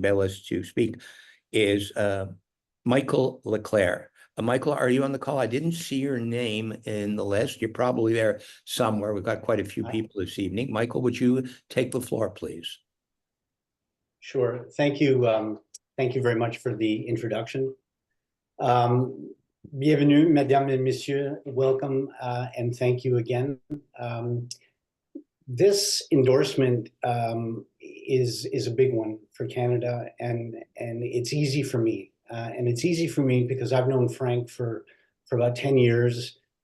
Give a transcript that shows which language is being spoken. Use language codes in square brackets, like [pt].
[en] Baylis to speak is Michael Leclerc. Michael, are you on the call? I didn't see your name in the list. You're probably there somewhere. We've got quite a few people this evening. Michael, would you take the floor, please? Sure. Thank you. Thank you very much for the introduction. [fr] Bienvenue, mesdames et messieurs. [en] Welcome, and thank you again. This endorsement is a big one for Canada, and it's easy for me. And it's easy for me because I've known Frank for about 10 years.